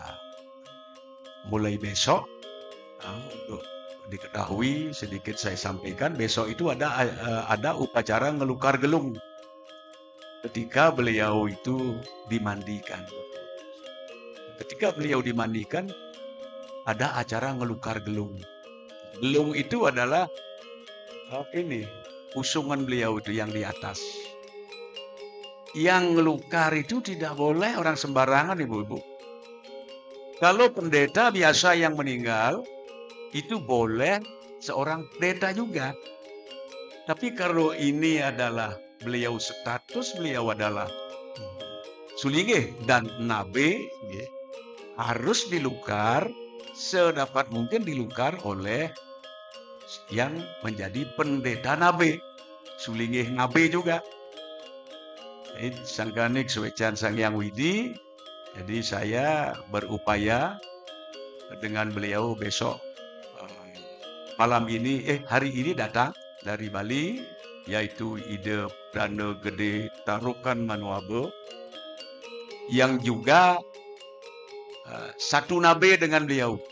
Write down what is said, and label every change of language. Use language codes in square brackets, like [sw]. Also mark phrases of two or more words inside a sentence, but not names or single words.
[id] Mulai besok, untuk diketahui sedikit saya sampaikan, besok itu ada upacara ngelukar gelung. Ketika beliau itu dimandikan. Ketika beliau dimandikan, ada acara ngelukar gelung. Gelung itu adalah usungan beliau itu yang di atas. Yang ngelukar itu tidak boleh orang sembarangan, ibu-ibu. Kalau pendeta biasa yang meninggal, itu boleh seorang pendeta juga. Tapi kalau ini adalah status beliau adalah Sulingeh dan nabe, harus dilukar sedapat mungkin dilukar oleh yang menjadi pendeta nabe. Sulingeh nabe juga. [ban] Sangkanik Suwecan Sang Hyang Widi. [id] Jadi saya berupaya dengan beliau besok hari ini datang dari Bali, yaitu Ida Perdana Gede Tarukan Manuabe, yang juga satu nabe dengan beliau.